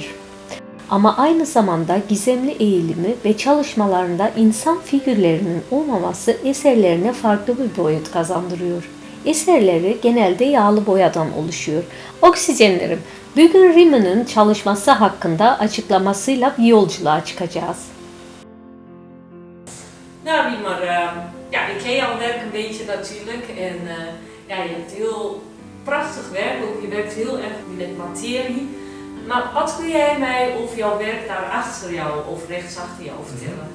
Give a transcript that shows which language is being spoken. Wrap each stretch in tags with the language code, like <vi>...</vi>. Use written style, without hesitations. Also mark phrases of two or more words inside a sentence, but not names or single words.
<tr>Ama aynı zamanda gizemli eğilimi ve çalışmalarında insan figürlerinin olmaması eserlerine farklı bir boyut kazandırıyor. Eserleri genelde yağlı boyadan oluşuyor. Oksijenlerim, bugün Riemer'in çalışması hakkında açıklamasıyla bir yolculuğa çıkacağız.</tr> <nl>Nou, Riemer, ja, ik ken jouw werk een beetje natuurlijk en ja, je hebt heel prachtig werk, ook je werkt heel erg met materie. Maar wat kun jij mij over jouw werk daar achter jou of rechts achter jou vertellen?</nl>